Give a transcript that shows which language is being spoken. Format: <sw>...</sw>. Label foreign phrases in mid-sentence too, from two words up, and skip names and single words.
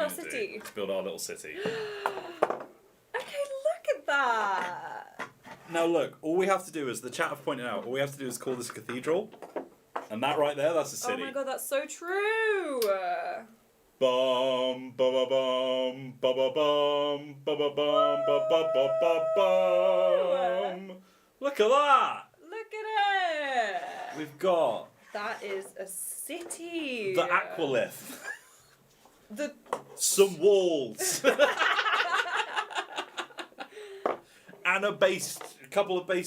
<en>our gonna city. do. Let's build our little city. Okay, look at that. Now look, all we have to do is, the chat have pointed out, all we have to do is call this a cathedral. And that right there, that's a city. Oh my god, that's so true. Bum ba ba bum ba ba bum ba ba bum ba ba ba ba bum. Look at that! Look at it. We've got That is a city. the aqualith, The some walls, and a couple of based</en>